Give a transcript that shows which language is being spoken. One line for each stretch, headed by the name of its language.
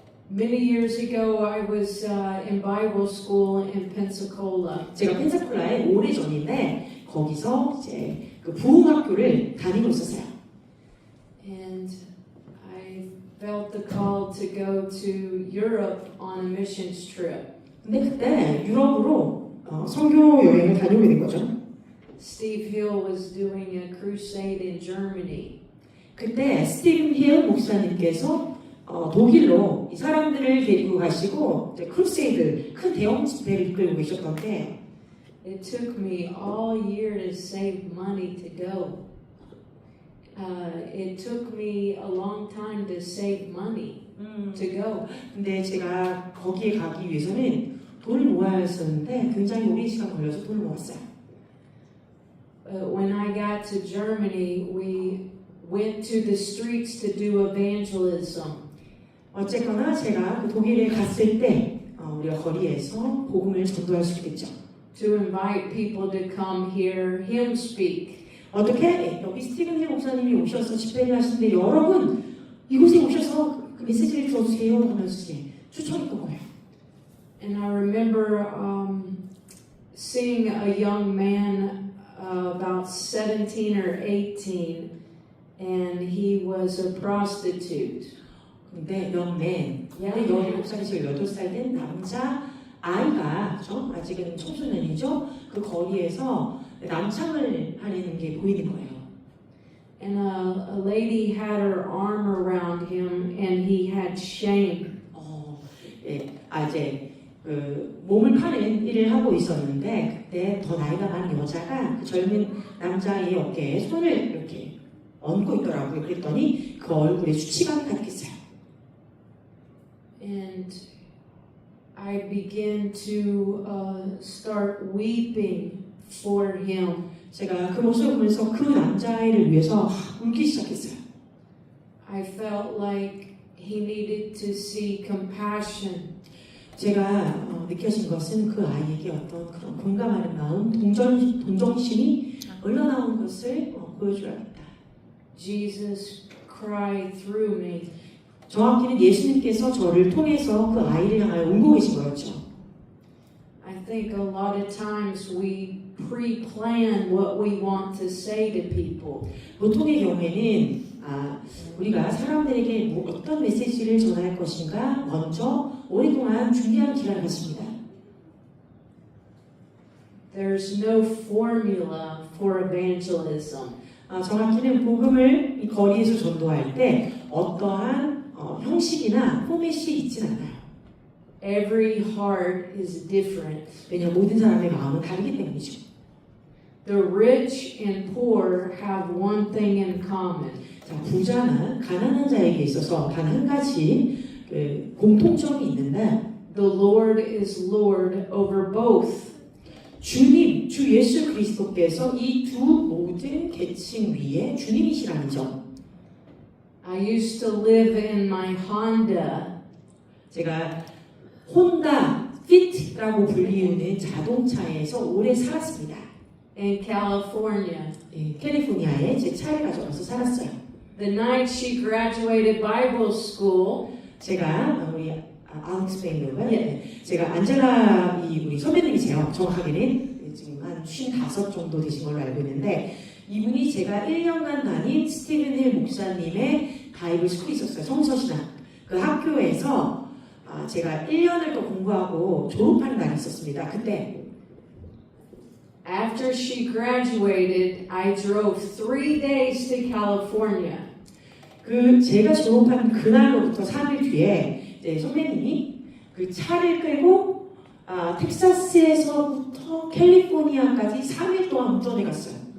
English: Many years ago, I was in Bible school in Pensacola.
Korean: 제가 펜사콜라에 오래 전인데 거기서 이제 그 부흥학교를 다니고 있었어요.
English: And I felt the call to go to Europe on a missions trip.
Korean: 근데 그때 유럽으로 선교 여행을 다녀오게 된 거죠.
English: Steve Hill was doing a crusade in Germany.
Korean: 그때 스티븐 힐 목사님께서 독일로 이 사람들을 데리고 가시고 크루세이드 큰 대형 집회를 이끌고 계셨던데
English: It took me all year to save money to go. It took me a long time to save money to go.
Korean: 근데 제가 거기에 가기 위해서는 돈을 모아야 했었는데 굉장히 오랜 시간 걸려서 돈을 모았어요.
English: When I got to Germany, we went to the streets to do evangelism.
Korean: 어쨌거나 제가 그 독일에 갔을 때 우리가 거리에서 복음을 전도할 수 있겠죠.
English: To invite people to come hear him speak.
Korean: 어떻게 여기 스티븐 힐 목사님이 오셔서 집회를 하시는데 여러분 이곳에 오셔서 그 메시지를 들어주세요 하면서 추천했던 거예요.
English: And I remember seeing a young man about 17 or 18, and he was a prostitute.
Korean: 근데
English: young man,
Korean: 17살에서 18살 된 남자 아이가 아직은 청소년이죠. 그 거리에서 남창을 하는 게 보이는 거예요.
English: And a lady had her arm around him, and he had shame.
Korean: 이제 몸을 파는 일을 하고 있었는데 그때 더 나이가 많은 여자가 그 젊은 남자의 어깨에 손을 이렇게 얹고 있더라고요. 그랬더니 그 얼굴에 수치감이 가득했어요.
English: And I began to start weeping for him.
Korean: 제가 그 모습을 보면서 그 남자아이를 위해서 울기 시작했어요.
English: I felt like he needed to see compassion.
Korean: 제가 느껴진 것은 그 아이에게 어떤 그런 공감하는 마음, 동정심이 흘러나온 것을 보여줘야겠다.
English: Jesus cried through me.
Korean: 정확히는 예수님께서 저를 통해서 그 아이를 향하여 울고 계신 거였죠.
English: I think a lot of times we pre-plan what we want to say to people.
Korean: 보통의 경우에는 우리가 사람들에게 어떤 메시지를 전할 것인가 먼저 오랫동안 준비하는 기간을 갖습니다.
English: There's no formula for evangelism.
Korean: 정확히는 복음을 이 거리에서 전도할 때 어떠한 형식이나 포맷이 있진 않아요.
English: Every heart is different.
Korean: 왜냐하면 모든 사람의 마음은 다르기 때문이죠.
English: The rich and poor have one thing in common.
Korean: 자, 부자나 가난한 자에게 있어서 단 한 가지 공통점이 있는데
English: The Lord is Lord over both.
Korean: 주님, 주 예수 그리스도께서 이 두 모든 계층 위에 주님이시라는 점.
English: I used to live in my Honda.
Korean: 제가 혼다 핏라고 불리우는 자동차에서 오래 살았습니다.
English: In California.
Korean: 캘리포니아에 제 차를 가져가서 살았어요.
English: The night she graduated Bible school,
Korean: 제가 우리 알렉스페인인가? 제가 안젤라 우리 선배님이세요. 정확하게는 지금 한 55 정도 되신 걸로 알고 있는데 이분이 제가 1년간 다닌 스티븐 힐 목사님의 바이블 스쿨이 있었어요. 성서신학. 그 학교에서 제가 1년을 또 공부하고 졸업하는 날이 있었습니다. 그때
English: After she graduated, I drove 3 days to California.
Korean: 그 제가 졸업한 그날로부터 3일 뒤에 이제 선배님이 그 차를 끌고 텍사스에서부터 캘리포니아까지 3일 동안 운전해 갔어요.